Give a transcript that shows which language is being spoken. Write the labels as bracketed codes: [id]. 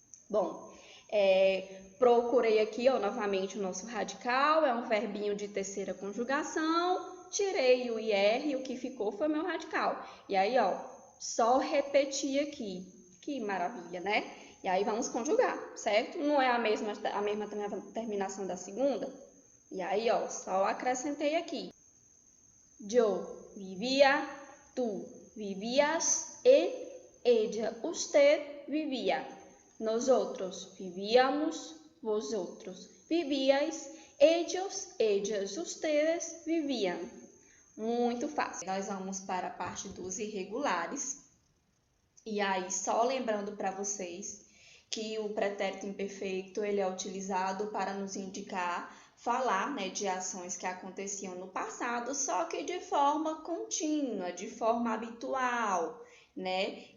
[pt] Bom, procurei aqui, ó, novamente o nosso radical, é um verbinho de terceira conjugação, tirei o IR e o que ficou foi meu radical. E aí, ó, só repetir aqui. Que maravilha, né? E aí vamos conjugar, certo? Não é a mesma terminação da segunda? E aí, ó, só acrescentei aqui. [es] Yo vivía, tú vivías, él, ella, usted vivía. Nosotros vivíamos, vosotros vivíais, ellos, ellas, ustedes vivían. [pt] Muito fácil. Nós vamos para a parte dos irregulares. E aí, só lembrando para vocês que o pretérito imperfeito ele é utilizado para nos indicar, falar, né, de ações que aconteciam no passado, só que de forma contínua, de forma habitual, né?